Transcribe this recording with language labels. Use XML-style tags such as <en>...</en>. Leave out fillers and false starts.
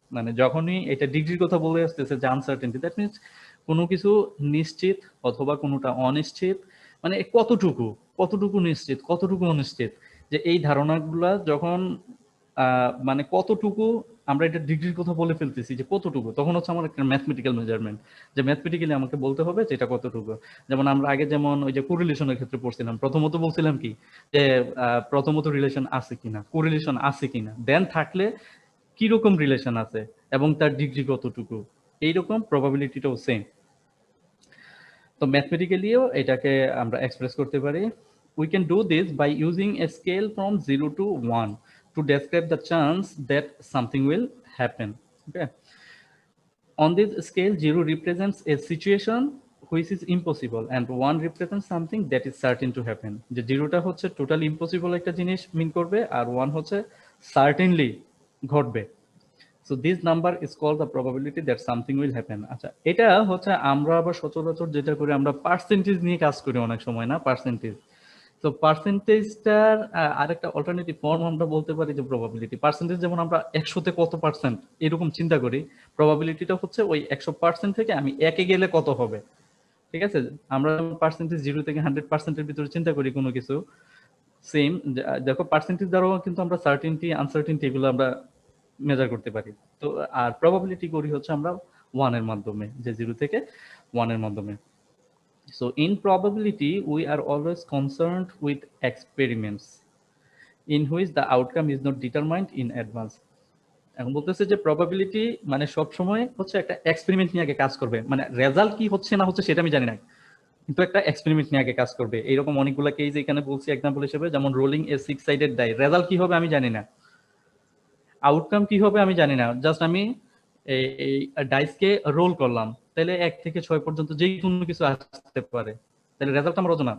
<bn>মানে যখনই এটা ডিগ্রির কথা বলে আসতেছে যে আনসার্টেনটি,</bn> <en>that means</en> <bn>কোনো কিছু নিশ্চিত অথবা কোনোটা অনিশ্চিত, মানে কতটুকু নিশ্চিত কতটুকু অনিশ্চিত, যে এই ধারণাগুলা যখন মানে কতটুকু আমরা এটা ডিগ্রির কথা বলে ফেলতেছি যে কতটুকু, তখন হচ্ছে আমার একটা ম্যাথমেটিক্যাল মেজারমেন্ট, যে ম্যাথমেটিক্যালি আমাকে বলতে হবে যে এটা কতটুকু। যেমন আমরা আগে যেমন ওই যে কোরিলেশনের ক্ষেত্রে পড়ছিলাম, প্রথমত বলছিলাম কি যে প্রথমত রিলেশন আছে কিনা, কোরিলেশন আছে কিনা, দেন থাকলে কিরকম রিলেশন আছে এবং তার ডিগ্রি কতটুকু, এইরকম প্রবাবিলিটিটাও সেম। তো ম্যাথমেটিক্যালিও এটাকে আমরা এক্সপ্রেস করতে পারি।</bn> <en>We can do this by using a scale from 0 to 1 to to describe the chance that something will happen. Okay. On this scale, 0 represents a situation which is impossible and 1 represents something that is certain to happen.</en> <bn>যে জিরোটা হচ্ছে totally impossible একটা জিনিস মিন করবে আর 1 হচ্ছে certainly ঘটবে।</bn> <en>So this number is called the probability that something will happen.</en> <bn>আচ্ছা, এটা হচ্ছে আমরা আবার সচরাচর যেটা করি আমরা পার্সেন্টেজ নিয়ে কাজ করি অনেক সময়, না পার্সেন্টেজ। তো পার্সেন্টেজটার আরেকটা অল্টারনেটিভ ফর্ম আমরা বলতে পারি যে প্রবাবিলিটি। পার্সেন্টেজ যেমন আমরা 100-তে কত পার্সেন্ট এরকম চিন্তা করি, প্রবাবিলিটিটা হচ্ছে ওই 100% থেকে আমি 1-এ গেলে কত হবে। ঠিক আছে, আমরা পার্সেন্টেজ 0 থেকে 100%-এর ভিতরে চিন্তা করি কোনো কিছু, সেম দেখো পার্সেন্টেজ দ্বারাও কিন্তু আমরা সার্টেনটি আনসার্টেনটি এগুলো আমরা মেজার করতে পারি। তো আর প্রবাবিলিটি করি হচ্ছে আমরা 1 এর মাধ্যমে, যে 0 থেকে 1 এর মাধ্যমে।</bn> <en>So in probability, we are always concerned with experiments in which the outcome is not determined in advance.</en> <bn>এখন বলতেছে যে প্রবাবিলিটি মানে সব সময় হচ্ছে একটা এক্সপেরিমেন্ট নিয়ে আগে কাজ করবে, মানে রেজাল্ট কি হচ্ছে না হচ্ছে সেটা আমি জানি না, কিন্তু একটা এক্সপেরিমেন্ট নিয়ে আগে কাজ করবে। এইরকম অনেকগুলো কেস এখানে বলছি এক্সাম্পল হিসেবে, যেমন</bn> <en>rolling a 6 sided die,</en> <bn>রেজাল্ট কি হবে আমি জানি না, আউটকাম কি হবে আমি জানি না, জাস্ট আমি এই ডাইসকে রোল করলাম, তাহলে 1 থেকে 6 পর্যন্ত যে কোনো কিছু আসতে পারে, তাহলে রেজাল্ট আমার অজানা।</bn>